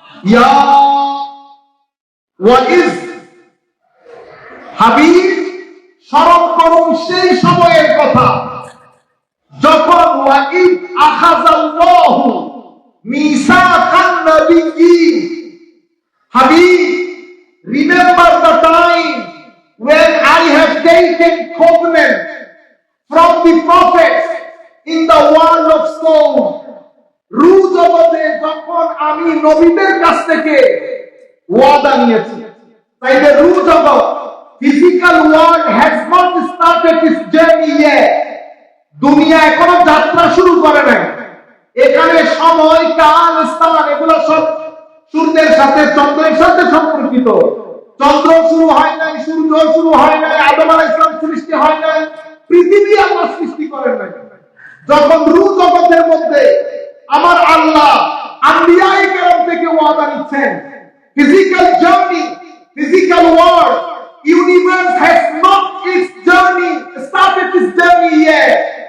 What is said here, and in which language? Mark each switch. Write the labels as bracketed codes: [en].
[bn] ইয়া wise Habib, স্মরণ করুন সেই সময়ের কথা যখন [ar] ওয়াইদ আখাযাল্লাহু মিসাকান নাবিয়্যিন। [en] হাবিব, remember the time when I have taken covenant from the prophets in the world of soul. [bn] রূহ জগতে যখন আমি নবীদের কাছ থেকে ওয়াদা নিয়েছি। তাইলে রূহ জগৎ, [en] physical world has not started its journey yet. [bn] দুনিয়া এখনো যাত্রা শুরু করে নাই। এখানে সময়, কাল, স্থান এগুলো সব সূর্যের সাথে, চন্দ্রের সাথে সম্পর্কিত। চন্দ্র শুরু হয় নাই, সূর্য শুরু হয় নাই, আদম আলাইহিস সালাম সৃষ্টি হয় নাই, পৃথিবী আল্লাহ সৃষ্টি করেন নাই। যখন রূহ জগতের মধ্যে আমার আল্লাহ আম্বিয়ায়ে কেরাম থেকে ওয়াদা নিচ্ছেন, [en] Physical journey, physical world, universe has not its journey, started its journey yet.